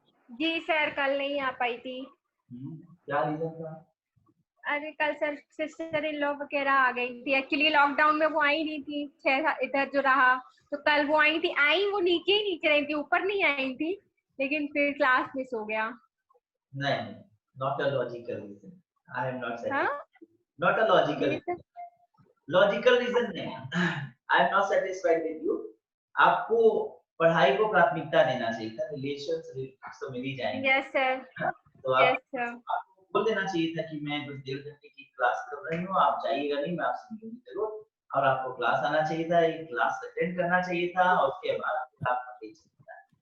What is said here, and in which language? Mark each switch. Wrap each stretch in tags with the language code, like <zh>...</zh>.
<hi>जी sir कल नहीं आ पाई थी। क्या रीजन था? अरे कल सर सिस्टर इन लॉ वगैरह आ गई थी, एक्चुअली लॉकडाउन में वो आई नहीं थी, 6 इधर जो रहा, तो कल वो आई थी, आई वो नीचे ही नीचे रही थी, ऊपर नहीं आई थी, लेकिन फिर क्लास मिस हो गया। नहीं,</hi> <en>not a logical reason. I am not</en> <hi>हाँ?</hi> <en>satisfied. Not a logical</en> <hi>ji sir.</hi> <en>reason. Logical reason</en> <hi>नहीं।</hi> <en>I am not satisfied with you.</en> <hi>आपको पढ़ाई को प्राथमिकता देना चाहिए था, रिलेशंस तो मिल ही जाएंगे।</hi> <en>Yes sir, तो yes sir.</en> <hi>आपको बोल देना चाहिए था कि मैं बस 1.5 घंटे की क्लास कर रही हूँ, आप जाइएगा नहीं, मैं आपसे मिलूंगी जरूर। और आपको क्लास आना चाहिए था, एक क्लास अटेंड करना चाहिए था, और उसके बाद आपको भेज चाहिए था।</hi>